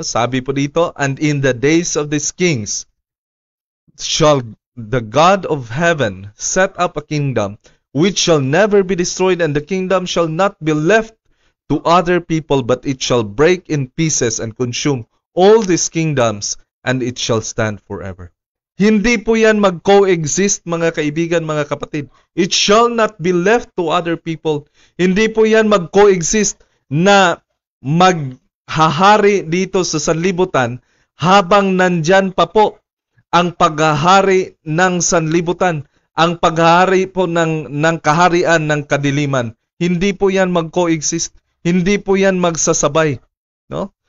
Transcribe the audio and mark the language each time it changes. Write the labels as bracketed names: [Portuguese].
[Filipino] Sabi po dito, [English] and in the days of these kings shall the God of heaven set up a kingdom which shall never be destroyed, and the kingdom shall not be left to other people, but it shall break in pieces and consume all these kingdoms, and it shall stand forever. [Filipino] Hindi po yan mag-coexist, mga kaibigan, mga kapatid. [English] It shall not be left to other people. [Filipino] Hindi po yan mag-coexist na maghahari dito sa sanlibutan habang nandyan pa po ang paghahari ng sanlibutan, ang paghahari po ng kaharian ng kadiliman. Hindi po yan mag-coexist. Hindi po yan magsasabay. No?